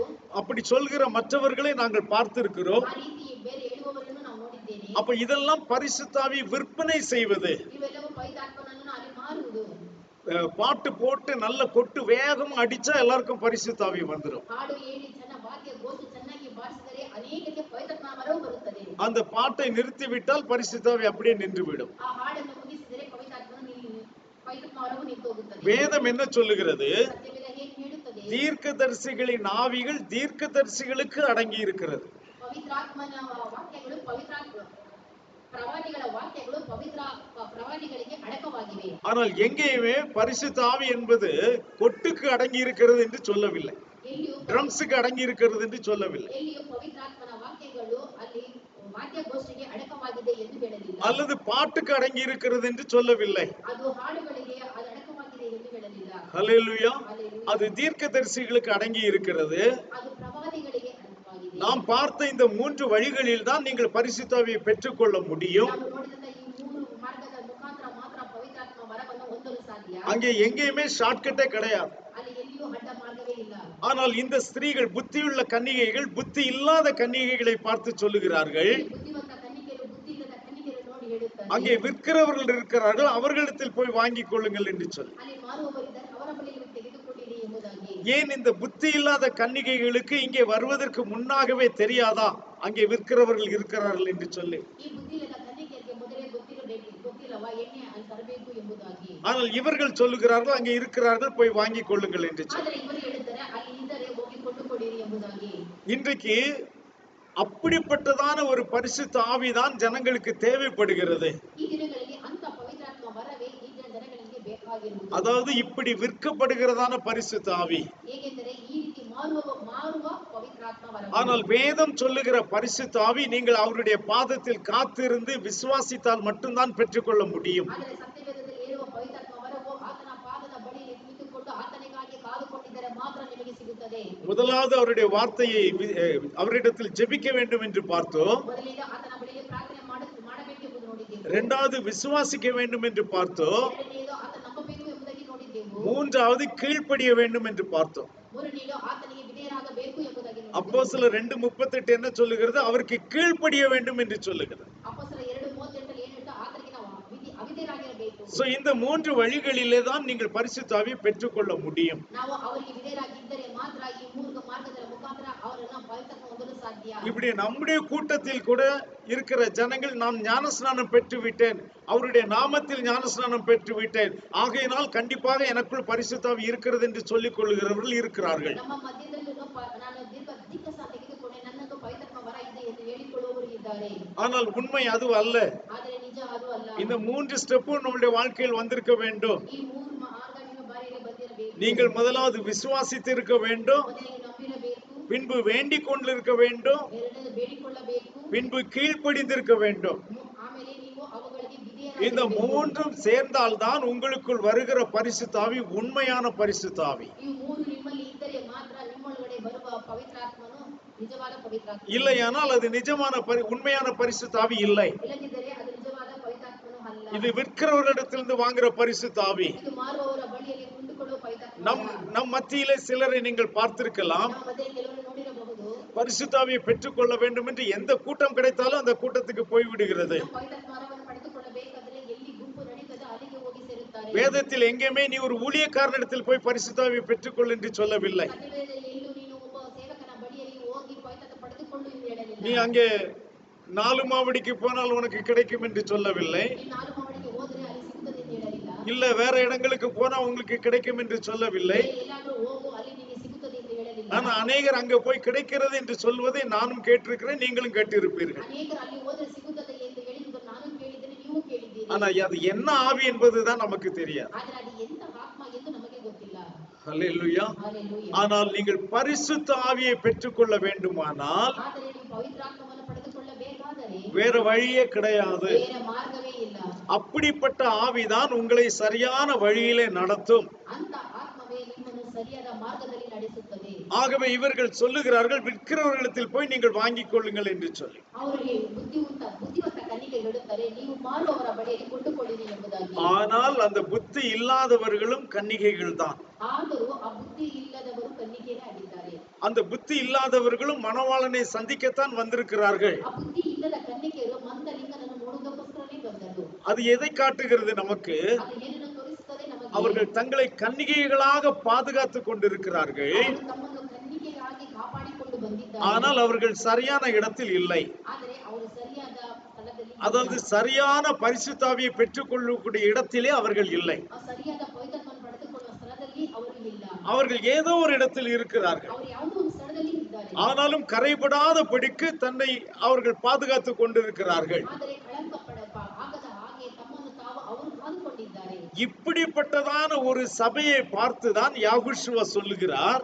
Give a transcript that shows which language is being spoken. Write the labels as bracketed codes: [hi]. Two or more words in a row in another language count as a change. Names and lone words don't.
[ta] அப்படி சொல்கிற மற்றவர்களை நாங்கள் பார்த்திருக்கிறோம். [kn] ಆ ರೀತಿ ಬೇರೆ ಹೇಳುವವರನ್ನು ನಾವು ನೋಡಿದ್ದೇನೆ. [ta] அப்ப இதெல்லாம் பரிசுத்த ஆவி விற்பனை செய்வது. [kn] ಇವೆಲ್ಲವೂ ಪವಿತ್ರಾತ್ಮನನ್ನು ಅಲ್ಲಿ ಮಾರುವುದು. [ta] பாட்டு போட்டு நல்ல கொட்டு வேகமா அடிச்சா எல்லாருக்கும் பரிசுத்த ஆவி வந்துடும். [kn] ಹಾಡು ಹೇಳಿ ಜನ ವಾದ್ಯ ಗೋಷ್ಠಿ ಚೆನ್ನಾಗಿ ಬಾರಿಸಿದರೆ ಅನೇಕರಿಗೆ ಪವಿತ್ರಾತ್ಮ ವರವು ಬರುತ್ತದೆ. [ta] அந்த பாட்டை நிறுத்திவிட்டால் பரிசுத்த ஆவி அப்படியே நின்றுவிடும். [kn] ಆ ಹಾಡನ್ನು ಮುಗಿಸಿದರೆ ಪವಿತ್ರಾತ್ಮ ವರವು ನಿಂತು ಹೋಗುತ್ತದೆ. [ta] வேதம் என்ன சொல்லுகிறது? [kn] ಸತ್ಯವೇದ ಏನು ಹೇಳುತ್ತದೆ? [ta] தீர்க்கதரிசிகளின் ஆவிகள் தீர்க்கதரிசிகளுக்கு அடங்கி இருக்கிறது. [kn] ಪವಿತ್ರಾತ್ಮನ ವಾಕ್ಯಗಳು ಪ್ರವಾದಿಗಳ ವಾಕ್ಯಗಳು ಪ್ರವಾದಿಗಳಿಗೆ ಅಡಕವಾಗಿವೆ. [ta] ஆனால் எங்கேயுமே பரிசுத்த ஆவி என்பது கொட்டுக்கு அடங்கி இருக்கிறது என்று சொல்லவில்லை, [kn] ಎಲ್ಲಿಯೂ [ta] ட்ரம்ஸுக்கு அடங்கி இருக்கிறது என்று சொல்லவில்லை, [kn] ಎಲ್ಲಿಯೂ ಪವಿತ್ರಾತ್ಮನ ವಾಕ್ಯಗಳು ಅಲ್ಲಿ ವಾದ್ಯಗೋಷ್ಠಿಗೆ ಅಡಕವಾಗಿದೆ ಎಂದು ಹೇಳಲಿಲ್ಲ, [ta] அல்லது பாட்டுக்கு அடங்கி இருக்கிறது என்று சொல்லவில்லை. [kn] ಅದು ಹಾಡುಗಳಿಗೆ ಅದು ಅಡಕವಾಗಿದೆ ಎಂದು ಹೇಳಲಿಲ್ಲ. [ta] ஹல்லேலூயா. [kn] Hallelujah. [ta] அது தீர்க்கதரிசிகளுக்கு அடங்கி இருக்கிறது. [kn] ಅದು ಪ್ರವಾದಿಗಳಿಗೆ ಅಡಕವಾಗಿದೆ. [ta] நாம் பார்த்த இந்த 3 வழிகளில் தான் நீங்கள் பரிசுத்த ஆவியை பெற்றுக்கொள்ள முடியும். [kn] ನಾವು ನೋಡಿದಂತ ಈ ಮೂರು ಮಾರ್ಗದ ಮುಖಾಂತರ ಮಾತ್ರ ಪವಿತ್ರಾತ್ಮ ವರವನ್ನು ಹೊಂದಲು ಸಾಧ್ಯ. [ta] அங்கே எங்கேயுமே ஷார்ட்கட்டே கிடையாது. [kn] ಅಲ್ಲಿ ಎಲ್ಲಿಯೂ ಅಡ್ಡ ಮಾರ್ಗವೇ ಇಲ್ಲ. [ta] ஆனால் இந்த ஸ்திரீகள், புத்தியுள்ள கன்னிகைகள் புத்தி இல்லாத கன்னிகைகளை பார்த்து சொல்லுகிறார்கள், [kn] ಬುದ್ಧಿವಂತ ಕನ್ನಿಕೆಯರು ಬುದ್ಧಿ ಇಲ್ಲದ ಕನ್ನಿಕೆಯರು ನೋಡಿ ಹೇಳುತ್ತಾರೆ, [ta] அங்கே விற்கிறவர்கள் இருக்கிறார்கள், அவர்களிடத்தில் போய் வாங்கிக் கொள்ளுங்கள் என்று சொல்லி. [kn] ಅಲ್ಲಿ ಮಾರುವವರಿದ್ದಾರೆ, ಅವರ ಬಳಿಯಲ್ಲಿ ತೆಗೆದುಕೊಂಡಿರಿ ಎಂಬುದಾಗಿ. [ta] ஏன் இந்த புத்தி இல்லாத கன்னிகைகளுக்கு இங்கே வருவதற்கு முன்னாகவே தெரியாதா அங்கே விற்கிறவர்கள் இருக்கிறார்கள் என்று சொல்லி? [kn] ಈ ಬುದ್ಧಿ ಇಲ್ಲದ ಕನ್ನಿಕೆಯರಿಗೆ ಮೊದಲೇ ಗೊತ್ತಿಲ್ಲವಾ ಎಣ್ಣೆ ಅಲ್ಲಿ ತರಬೇಕು ಎಂಬುದಾಗಿ. [ta] ஆனால் இவர்கள் சொல்லுகிறார்கள் அங்கே இருக்கிறார்கள், போய் வாங்கிக் கொள்ளுங்கள் என்று சொல்லி. [kn] ಆದರೆ ಇವರು ಹೇಳುತ್ತಾರೆ ಅಲ್ಲಿ ಇದ್ದರೆ ಹೋಗಿ ಕೊಂಡುಕೊಳ್ಳಿರಿ ಎಂಬುದಾಗಿ. [ta] இன்றைக்கு அப்படிப்பட்டதான ஒரு பரிசுத்த ஆவிதான் ஜனங்களுக்கு தேவைப்படுகிறது. [kn] ಈ ದಿನಗಳಲ್ಲಿ ಅಂತ ಪವಿತ್ರಾತ್ಮ ವರವೇ ಈ ಜನಗಳಿಗೆ ಬೇಕಾಗಿರುವುದು. [ta] அதாவது இப்படி விற்கப்படுகிறதான பரிசுத்த ஆவி. [kn] ಹೇಗೆಂದರೆ ಈ ರೀತಿ ಮಾರುವ ಪವಿತ್ರಾತ್ಮ ವರ. [ta] ஆனால் வேதம் சொல்லுகிற பரிசுத்த ஆவி நீங்கள் அவருடைய பாதத்தில் காத்திருந்து விசுவாசித்தால் மட்டும்தான் பெற்றுக்கொள்ள முடியும். [kn] ಆದರೆ ಸತ್ಯವೇದದಲ್ಲಿ ಹೇಳುವ ಪವಿತ್ರಾತ್ಮ ವರವು ಆತನ ಪಾದದ ಬಳಿಯಲ್ಲಿ ಕುಳಿತುಕೊಂಡು ಆತನಿಗಾಗಿ ಕಾದುಕೊಂಡಿದ್ದರೆ ಮಾತ್ರ ನಿಮಗೆ ಸಿಗುತ್ತದೆ. [ta] முதலாவது அவருடைய வார்த்தையை அவரிடத்தில் ஜெபிக்க வேண்டும் என்று பார்த்தோம். [kn] ಮೊದಲಿಗೆ ಆತನ ಬಳಿಯಲ್ಲಿ ಪ್ರಾರ್ಥನೆ ಮಾಡಬೇಕೆಂಬುದು ನೋಡಿದ್ದೆವು. [ta] இரண்டாவது விசுவாசிக்க வேண்டும் என்று பார்த்தோம். [kn] ಎರಡನೆಯದು ಆತನ ನಂಬಬೇಕು ಎಂಬುದಾಗಿ ನೋಡಿದ್ದೆವು. [ta] மூன்றாவது கீழ்ப்படிய வேண்டும் என்று பார்த்தோம். [kn] ಮೂರನೆಯದು ಆತನಿಗೆ ವಿಧೇಯರಾಗಬೇಕು ಎಂಬುದಾಗಿ ನೋಡಿದ್ದೆವು. [ta] அப்போஸ்தலர் 2:38 என்ன சொல்லுகிறது? அவருக்கு கீழ்ப்படிய வேண்டும் என்று சொல்லுகிறது. [kn] ಅಪೊಸ್ತಲರ 2:38 ಏನು ಹೇಳ್ತಾ ಆತನಿಗೆ ನಾವು ಅವಿಧೇಯರಾಗಿರಬೇಕು. [ta] சோ இந்த 3 வழிகளிலே தான் நீங்கள் பரிசுத்த ஆவியை பெற்றுக்கொள்ள முடியும். [kn] ನಾವು ಅವರಿಗೆ ವಿಧೇಯರಾಗಿದ್ದರೆ ಮಾತ್ರ ಈ ಮೂರು ಮಾರ್ಗಗಳ ಮುಖಾಂತರ ಅವರನ್ನ ಪವಿತ್ರಾತ್ಮ ಹೊಂದಲು ಸಾಧ್ಯ. [ta] இப்படி நம்முடைய கூட்டத்தில் கூட இருக்கிற ஜனங்கள் நான் ஞானஸ்நானம் பெற்று விட்டேன், அவருடைய நாமத்தில் ஞானஸ்நானம் பெற்று விட்டேன், ஆகையினால் கண்டிப்பாக எனக்குள் பரிசுத்த ஆவி இருக்கிறது என்று சொல்லிக் கொள்கிறவர்கள் இருக்கிறார்கள். [kn] ನಮ್ಮ ಮಧ್ಯದಲ್ಲೂ ನಾನು ದೀಕ್ಷಾ ತೆಗೆದುಕೊಂಡೆ, ನನ್ನದು ಪವಿತ್ರಾತ್ಮ ವರ ಇದೆ ಎಂದು ಹೇಳಿಕೊಳ್ಳುವವರು ಇದ್ದಾರೆ. [ta] ஆனால் உண்மை அது அல்ல. [kn] ಆದರೆ ನಿಜ ಅದು ಅಲ್ಲ. [ta] இந்த 3 ஸ்டெப்பும் நம்முடைய வாழ்க்கையில் வந்திருக்க வேண்டும். [kn] ಈ ಮೂರು ಮಾರ್ಗ ನಿಮ್ಮ ಬಾರಿಗೆ ಬಂದಿರಬೇಕು. [ta] நீங்கள் முதலாவது விசுவாசித்து இருக்க வேண்டும், [kn] ಮೊದಲಿಗೆ ನಂಬಿರಬೇಕು, [ta] பின்பு வேண்டிக் கொண்டிருக்க வேண்டும், [kn] ಎರಡನೇದು ಬೇಡಿಕೊಳ್ಳಬೇಕು, [ta] பின்பு கீழ்ப்படிந்திருக்க வேண்டும். [kn] ಆಮೇಲೆ ನೀವು ಅವುಗಳಿಗೆ [ta] இந்த [kn] ವಿಧೇಯರಾಗಬೇಕು. [ta] மூன்றும் சேர்ந்தால்தான் உங்களுக்குள் வருகிற பரிசுத்த ஆவி உண்மையான பரிசுத்த ஆவி. [kn] ಈ ಮೂರು ನಿಮ್ಮಲ್ಲಿ ಇದ್ದರೆ ಮಾತ್ರ ನಿಮ್ಮೊಳಗಡೆ ಬರುವ ಪವಿತ್ರಾತ್ಮನು ನಿಜವಾದ ಪವಿತ್ರಾತ್ಮ. [ta] இல்லையானால் அது நிஜமான உண்மையான பரிசுத்த ஆவி இல்லை. [kn] ಇಲ್ಲದಿದ್ದರೆ ಅದು ನಿಜವಾದ ಪವಿತ್ರಾತ್ಮನು ಅಲ್ಲ. [ta] இது விற்கிறவர்களிடத்திலிருந்து வாங்குற பரிசுத்த ஆவி. [kn] ಇದು ಮಾರುವವರ ಬಳಿಯಲ್ಲಿ ಕೊಂಡುಕೊಳ್ಳುವ ಪವಿತ್ರಾತ್ಮ. [ta] நம் மத்தியிலே சிலரை நீங்கள் பார்த்திருக்கலாம். [kn] ನಮ್ಮ ಮಧ್ಯೆ ಕೆಲವರು ನೋಡಿರಬಹುದು, [ta] பரிசுத்த ஆவியை பெற்றுக்கொள்ள வேண்டும் என்று எந்த கூட்டம் கிடைத்தாலும் அந்த கூட்டத்துக்கு போய் விடுகிறது. [kn] ಪವಿತ್ರಾತ್ಮ ವರವನ್ನು ಪಡೆದುಕೊಳ್ಳಬೇಕಾದರೆ ಎಲ್ಲಿ ಗುಂಪು ನಡೀತದೆ ಅಲ್ಲಿಗೆ ಹೋಗಿ ಸೇರುತ್ತಾರೆ. [ta] வேதத்தில் எங்கேயுமே நீ ஒரு ஊழியக்காரனிடத்தில் போய் பரிசுத்த ஆவியை பெற்றுக்கொள் என்று சொல்லவில்லை. [kn] ಸತ್ಯವೇದದಲ್ಲಿ ಎಲ್ಲೂ ನೀನು ಒಬ್ಬ ಸೇವಕನ ಬಳಿಯಲ್ಲಿ ಹೋಗಿ ಪವಿತ್ರಾತ್ಮ ಪಡೆದುಕೊಳ್ಳು ಎಂದು ಹೇಳಲಿಲ್ಲ. [ta] நீ அங்கே 4 மாவடிக்கு போனால் உனக்கு கிடைக்கும் என்று சொல்லவில்லை. [kn] ಈ 4 ಮಾವಡಿಗೆ ಹೋದ್ರೆ ಅಲ್ಲಿ ಸಿಗುತ್ತದೆ ಎಂದು ಹೇಳಲಿಲ್ಲ. [ta] இல்ல வேற இடங்களுக்கு போனா உங்களுக்கு கிடைக்கும் என்று சொல்லவில்லை. [kn] ಎಲ್ಲಾದ್ರೂ ಹೋಗು ಅಲ್ಲಿ ನಿಮಗೆ ಸಿಗುತ್ತದೆ ಎಂದು ಹೇಳಲಿಲ್ಲ. [ta] ஆனா அநேகர் அங்க போய் கிடைக்கிறது என்று சொல்வதை நானும் கேட்டிருக்கிறேன், நீங்களும் கேட்டிருப்பீர்கள். [kn] ಅನೇಕರು ಅಲ್ಲಿ ಹೋದ್ರೆ ಸಿಗುತ್ತದೆ ಎಂದು ಹೇಳಿದ್ದು ನಾನು ಕೇಳಿದ್ದೇನೆ, ನೀವು ಕೇಳಿದ್ದೀರಿ. [ta] ஆனா அது என்ன ஆவி என்பதுதான் நமக்கு தெரியாது. [kn] ಆದರೆ ಅದು ಎಂತ ಆತ್ಮ ಎಂದು ನಮಗೆ ಗೊತ್ತಿಲ್ಲ. [ta] ஹல்லேலூயா. [kn] ಹಲ್ಲೆಲೂಯಾ. [ta] ஆனால் நீங்கள் பரிசுத்த ஆவியை பெற்றுக்கொள்ள வேண்டுமானால் [kn] ಆದರೆ ನೀವು ಪವಿತ್ರಾತ್ಮವನ್ನು ಪಡೆದುಕೊಳ್ಳಬೇಕಾದರೆ [ta] வேற வழியே கிடையாது. [kn] ಬೇರೆ ಮಾರ್ಗವೇ ಇಲ್ಲ. [ta] அப்படிப்பட்ட ஆவிதான் உங்களை சரியான வழியிலே நடத்தும். [kn] ಅಂತ ಆತ್ಮವೇ ನಿಮ್ಮನ್ನು ಸರಿಯಾದ ಮಾರ್ಗದಲ್ಲಿ ನಡೆಸುತ್ತದೆ. [ta] ஆகவே இவர்கள் சொல்லுகிறார்கள், விற்கிறவர்களிடத்தில் போய் நீங்கள் வாங்கிக் கொள்ளுங்கள் என்று சொல்லி. [kn] ಅವರಿಗೆ ಬುದ್ಧಿವಂತ ಕನ್ನಿಕೆ ಹೇಳುತ್ತಾರೆ, ನೀವು ಮಾರುವವರ ಬಳಿಯಲ್ಲಿ ಕೊಂಡುಕೊಳ್ಳಿರಿ ಎಂಬುದಾಗಿ. [ta] ஆனால் அந்த புத்தி இல்லாதவர்களும் கன்னிகைகள் தான். [kn] ಆದರೂ ಆ ಬುದ್ಧಿ ಇಲ್ಲದವರು ಕನ್ನಿಕೆಯೇ ಆಗಿದ್ದಾರೆ. [ta] அந்த புத்தி இல்லாதவர்களும் மணவாளனை சந்திக்கத்தான் வந்திருக்கிறார்கள். [kn] ಆ ಬುದ್ಧಿ ಇಲ್ಲದ ಕನ್ನಿಕೆಯರು ಮಂದಲಿಂಗನನ್ನು ನೋಡುವುದಕ್ಕೋಸ್ಕರನೇ ಬಂದರು. [ta] அது எதை காட்டுகிறது நமக்கு? [kn] ಅದು ಏನನ್ನು ತೋರಿಸುತ್ತದೆ ನಮಗೆ? [ta] அவர்கள் தங்களை கன்னிகைகளாக பாதுகாத்துக் கொண்டிருக்கிறார்கள். [kn] ಅವರು ತಮ್ಮನ್ನು ಕನ್ನಿಕೆಯಾಗಿ ಕಾಪಾಡಿಕೊಂಡು ಬಂದಿದ್ದಾರೆ. [ta] ஆனால் அவர்கள் சரியான இடத்தில் இல்லை. [kn] ಆದರೆ ಅವರು ಸರಿಯಾದ ಸ್ಥಳದಲ್ಲಿ, [ta] அதாவது சரியான பரிசுத்த ஆவியை பெற்றுக்கொள்ளக்கூடிய இடத்திலே அவர்கள் இல்லை. [kn] ಸರಿಯಾದ ಪವಿತ್ರತ್ವವನ್ನು ಪಡೆದುಕೊಳ್ಳುವ ಸ್ಥಳದಲ್ಲಿ ಅವರು ಇಲ್ಲ. [ta] அவர்கள் ஏதோ ஒரு இடத்தில் இருக்கிறார்கள். [kn] ಅವರು ಯಾವುದೋ ಒಂದು ಸ್ಥಳದಲ್ಲಿ ಇದ್ದಾರೆ. [ta] ஆனாலும் கரைபடாத படிக்கு தன்னை அவர்கள் பாதுகாத்துக் கொண்டிருக்கிறார்கள். [kn] ಆದರೆ [ta] இப்படிப்பட்டதான ஒரு சபையை பார்த்துதான் யாகுஷுவா சொல்லுகிறார்,